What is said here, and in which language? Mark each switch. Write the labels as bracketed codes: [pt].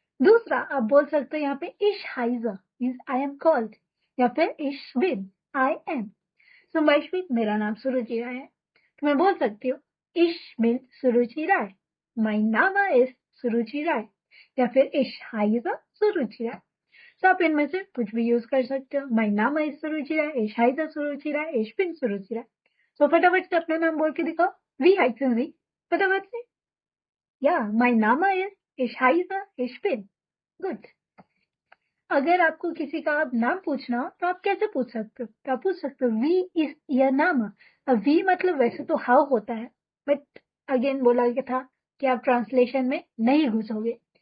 [hi] दूसरा आप बोल सकते हो यहाँ पे [de] इश हाइजा [hi] मीन्स [en] I am called, [hi] या फिर [de] इश बिन [en] I am. [hi] सो वैश्विक मेरा नाम सुरुचि राय है, तो मैं बोल सकती हूँ [de] इश बिन [hi] सुरुचि राय, [en] my नाम is [hi] सुरुचि राय, या फिर [de] इश हाइजा [hi] सुरुचि राय। तो आप इनमें से कुछ भी यूज कर सकते हो। [de] mein Name ist सुरुचिरा, ich heiße सुरुचिरा, ich bin सुरुचिरा। [hi] तो फटाफट से अपना नाम बोल के दिखाओ। [de] Wie heißen Sie? [hi] फटाफट से। [de] या mein Name ist, ich heiße, ich bin। गुड। [hi] अगर आपको किसी का आप नाम पूछना हो तो आप कैसे पूछ सकते हो? तो आप पूछ सकते हो [de] वी इज योर नाम। [hi] अब वी मतलब वैसे तो हाउ होता है, बट अगेन बोला गया था कि आप ट्रांसलेशन में नहीं घुसोगे।